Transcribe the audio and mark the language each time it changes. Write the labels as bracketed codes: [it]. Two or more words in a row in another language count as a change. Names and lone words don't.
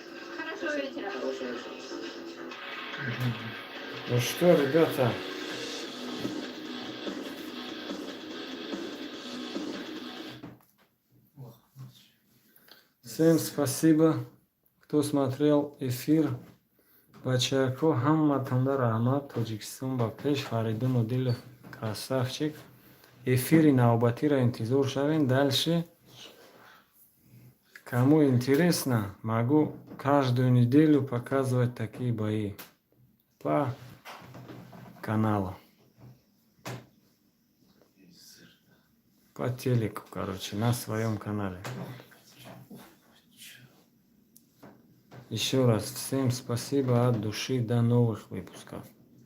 [ru] Хорошего вечера. Хорошего вечера. Ну что, ребята, всем спасибо, кто смотрел эфир. [tg] Бачако хамматанда рахмат. Тоджикистон ба пеш. Фаридун Удилов красавчик. Эфири навбатира интизор шавен. [ru] Дальше, кому интересно, могу каждую неделю показывать такие бои по каналу. По телеку, короче, на своем канале. Еще раз всем спасибо от души, до новых выпусков.